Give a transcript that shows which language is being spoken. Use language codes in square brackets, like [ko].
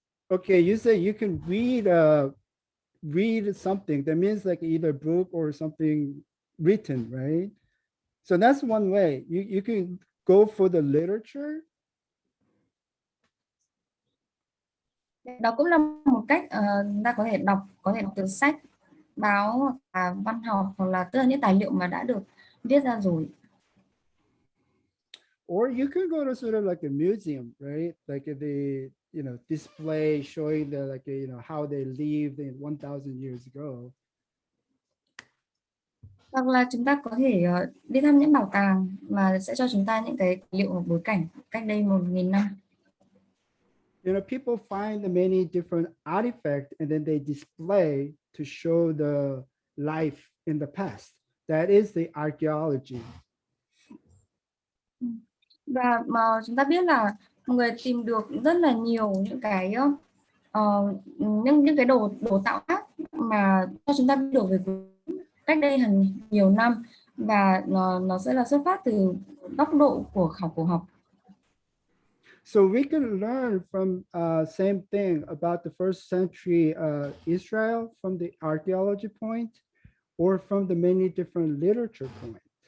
[en] Okay, you say you can read something. That means like either book or something written, right? So that's one way. You can go for the literature. [vi] Đó cũng là một cách ta có thể đọc từ sách, báo hoặc là văn học, hoặc là tức là những tài liệu mà đã được viết ra rồi. [en] Or you can go to sort of like a museum, right? Like the display showing the how they lived in 1,000 years ago. [vi] Hoặc là chúng ta có thể đi thăm những bảo tàng mà sẽ cho chúng ta những cái tài liệu bối cảnh cách đây 1.000 năm. [en] People find the many different artifacts and then they display to show the life in the past. That is the archaeology. [vi] Và mà chúng ta biết là người tìm được rất là nhiều những cái những cái đồ tạo tác mà cho chúng ta biết được về cách đây hàng nhiều năm, và nó sẽ là xuất phát từ góc độ của khảo cổ học. [en] So we can learn from same thing about the first century Israel from the archaeology point or from the many different literature point.